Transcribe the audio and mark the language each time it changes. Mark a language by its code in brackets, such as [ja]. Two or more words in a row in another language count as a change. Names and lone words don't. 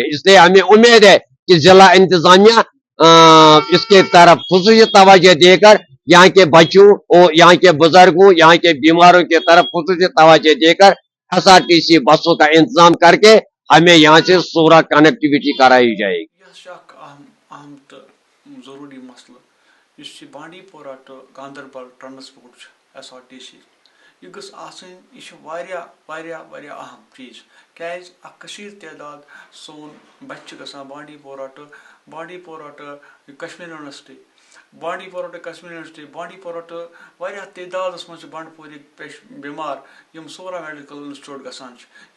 [ur] اس لیے ہمیں امید ہے کہ ضلع انتظامیہ اس کے طرف خصوصی توجہ دے کر یہاں کے بچوں اور یہاں کے بزرگوں، یہاں کے بیماروں کی طرف خصوصی توجہ دے کر SRTC بسوں کا انتظام کر کے ہمیں یہاں سے سورا کنیکٹیویٹی کرائی جائے گی۔ [ks] اہم تو ضروری مسئلہ اس بانڈی پورہ تو گاندربل ٹرانسپورٹ SRTC یہ گژھ آسٕنۍ، یہ واریاہ واریاہ واریاہ اہم چیز، کیازِ اکھ کثیٖر تعداد سون بچہِ چھِ گژھان بانڈی پورہ [en] to Kashmir University, [ks] بانڈی پورہ [en] to Kashmir University, [ks] بانڈی پورہ ٹو واریاہ تعدادس منٛز چھِ بنڈٕ پورِکۍ بیمار یِم سورا [en] medical institute [ks] گژھان چھِ۔